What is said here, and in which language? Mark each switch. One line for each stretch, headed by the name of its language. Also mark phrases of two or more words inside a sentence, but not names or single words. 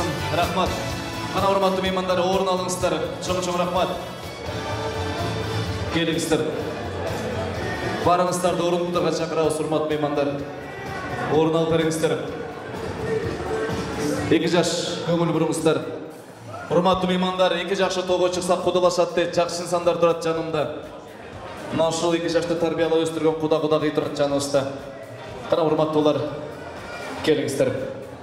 Kyrgyz: Рахмат.
Kazakh: Қана
Kyrgyz: урматтуу меймандар,
Kazakh: орын алыңыздар.
Kyrgyz: Чоң-чоң рахмат.
Kazakh: Келіңіздер. Барыңыздарды орындарға шақырабыз,
Kyrgyz: урматтуу меймандар.
Kazakh: Орын алып беріңіздер.
Kyrgyz: Эки жаш көңүл буруңуздар. Урматтуу меймандар, эки жакшы тоого чыксак кудалашат дейт, жакшы инсандар турат жанымда. Мына ушул эки жашты тарбиялап өстүргөн куда кыйтырат жаныбызда. Кана урматтуулар, келиңиздер.